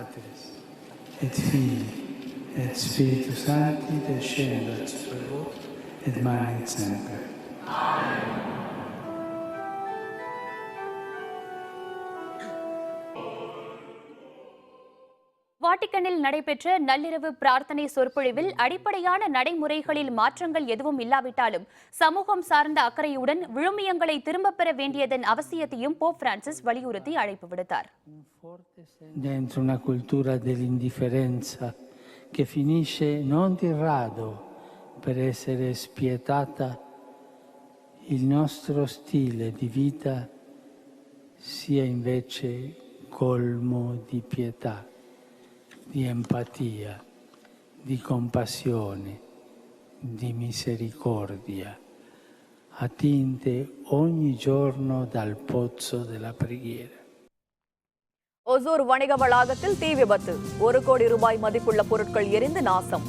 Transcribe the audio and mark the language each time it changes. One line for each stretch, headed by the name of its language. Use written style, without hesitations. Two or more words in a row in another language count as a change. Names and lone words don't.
Latin: et Filii, et Spiritus Sancti, descendat super vos, et mai sempre.
Tamil: வாட்டிக்கனில் நடைபெற்ற நள்ளிரவு பிரார்த்தனை சொற்பொழிவில் அடிப்படையான நடைமுறைகளில் மாற்றங்கள் எதுவும் இல்லாவிட்டாலும் சமூகம் சார்ந்த அக்கறையுடன் விழுமியங்களை திரும்பப் பெற வேண்டியதன் அவசியத்தையும் போப் பிரான்சிஸ் வலியுறுத்தி அழைப்பு விடுத்தார்.
Italian: Dentro una cultura dell'indifferenza che finisce non di rado per essere spietata, il nostro stile di vita sia invece colmo di pietà, di empatia, di compassione, di misericordia, attinte ogni giorno dal pozzo della preghiera.
Tamil: ஒசூர் வணிக வளாகத்தில் தீ விபத்து. 1 கோடி ரூபாய் மதிப்புள்ள பொருட்கள் எரிந்து நாசம்.